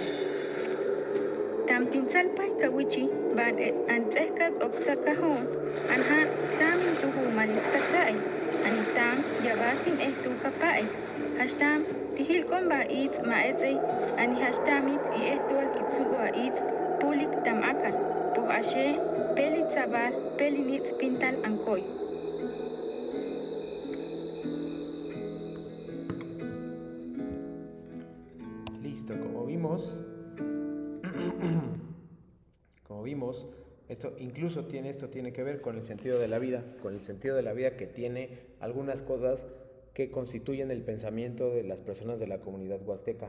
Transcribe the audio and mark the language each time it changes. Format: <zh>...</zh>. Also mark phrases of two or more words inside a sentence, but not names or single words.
<hus>Tam tinsalpay kawichi, ban antsekat oksakahon, anha tam intuhu malitkatsay. Anitam yabatin ehtu kapai. Hastam tihil komba it maetsay. Ani hastamit I ehtual kitsua it pulik tamakan. Po ashe pelit sabal pelinit pintal angkoy.</hus> <es>Listo, como vimos, esto tiene que ver con el sentido de la vida, que tiene algunas cosas que constituyen el pensamiento de las personas de la comunidad huasteca.</es>